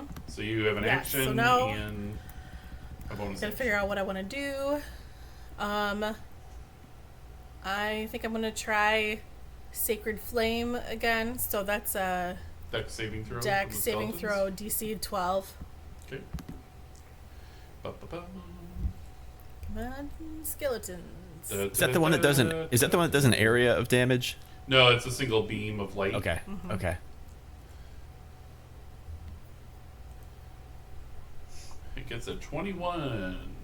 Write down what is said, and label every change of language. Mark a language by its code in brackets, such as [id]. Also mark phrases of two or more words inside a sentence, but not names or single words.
[en] So you have an Yeah, action so now and a bonus Gotta action. figure out what I want to do. I think I'm gonna try Sacred Flame again. So that's a Dex saving throw. deck from the saving skeletons. throw, DC 12. Okay. Ba-ba-ba. Come on, skeletons. Is that the one that doesn't? Is that the one that does an area of damage? No, it's a single beam of light. Okay. Okay. It gets a 21.